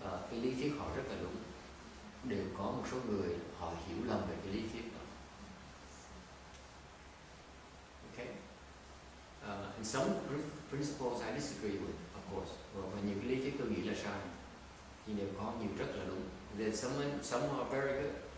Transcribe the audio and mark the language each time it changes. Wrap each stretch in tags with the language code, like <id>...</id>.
<vi>Cái lý thuyết họ rất là đúng. Đều có một số người họ hiểu lầm về cái lý thuyết đó.</vi> <en>Okay? And some principles I disagree with, of course.</en> <vi>Và nhiều cái lý thuyết tôi nghĩ là sai. Nhưng đều có nhiều rất là đúng.</vi> <en>There's some are very good.</en>